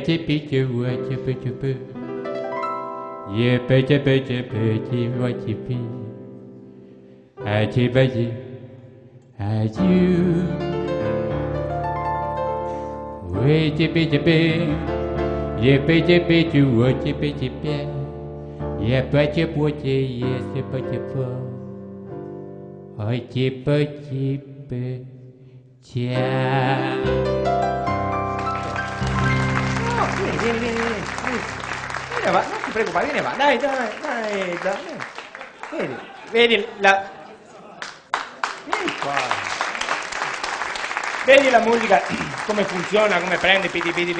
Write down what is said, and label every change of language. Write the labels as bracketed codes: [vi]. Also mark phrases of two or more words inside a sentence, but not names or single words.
[it] chippy chippy chippy chippy, yippee chippy chippy chippy chippy, chippy you, way chippy chippy, yippee chippy chippy chippy chippy, Епа-чепу-че, есепа-чепа. Ой, чипа-чипе, ча. No, vieni. Vieni avanti, non ti preoccupare, vieni avanti. Dai. Vedi la... Vieni qua. Vedi la musica, come funziona, come prende, pidi.